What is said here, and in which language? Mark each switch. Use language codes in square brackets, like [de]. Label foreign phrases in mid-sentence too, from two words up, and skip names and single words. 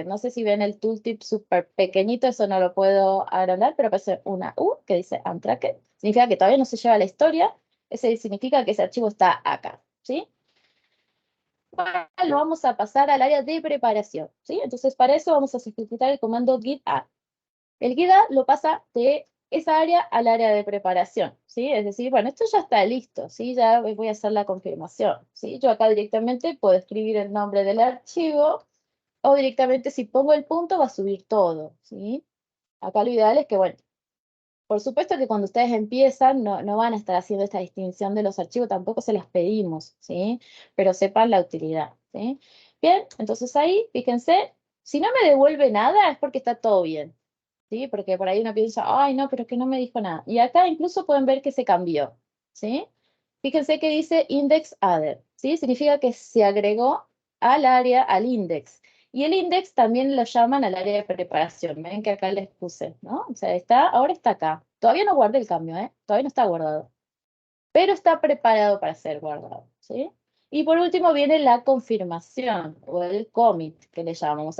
[es] No sé si ven el tooltip súper pequeñito, eso no lo puedo agrandar, pero aparece una U que dice untracked. Significa que todavía no se lleva la historia Ese significa que ese archivo está acá, ¿sí? Ahora lo vamos a pasar al área de preparación, ¿sí? Entonces, para eso vamos a ejecutar el comando git add. El git add lo pasa de esa área al área de preparación, ¿sí? Es decir, bueno, esto ya está listo, ¿sí? Ya voy a hacer la confirmación, ¿sí? Yo acá directamente puedo escribir el nombre del archivo o directamente si pongo el punto va a subir todo, ¿sí? Acá lo ideal es que, bueno, por supuesto que cuando ustedes empiezan no van a estar haciendo esta distinción de los archivos, tampoco se las pedimos, ¿sí? Pero sepan la utilidad, ¿sí? Bien, entonces ahí, fíjense, si no me devuelve nada es porque está todo bien, ¿sí? Porque por ahí uno piensa, ay, no, pero es que no me dijo nada. Y acá incluso pueden ver que se cambió, ¿sí? Fíjense que dice [en] index added, [es] ¿sí? Significa que se agregó al área, al index. Y el index también lo llaman al área de preparación. Ven que acá les puse, ¿no? O sea, ahora está acá. Todavía no guardé el cambio, ¿eh? Todavía no está guardado. Pero está preparado para ser guardado, ¿sí? Y por último viene la confirmación o el commit que le llamamos.